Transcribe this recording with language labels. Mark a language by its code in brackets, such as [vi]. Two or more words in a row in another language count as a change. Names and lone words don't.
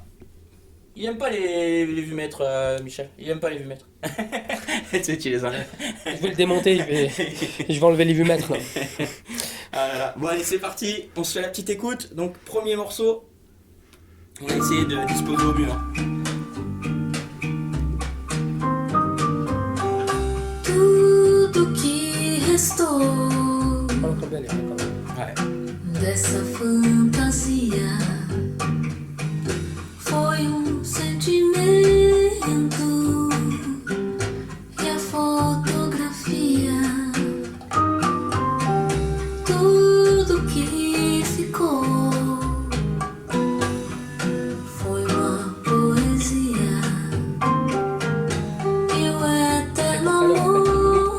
[fr] Il aime pas les vumètres, Michel. Il aime pas les vumètres. Tu sais, tu les enlèves. Je vais le démonter, je vais enlever les vumètres. Ah là là. Bon allez, c'est parti, on se fait la petite écoute. Donc premier morceau, on va essayer de disposer au mieux. [pt] Tudo que restou [fr] On entend bien les rythmes, quand même. Ouais. [pt] dessa fantasia foi sentimento e a fotografia. Tudo que ficou foi uma poesia e o eterno amor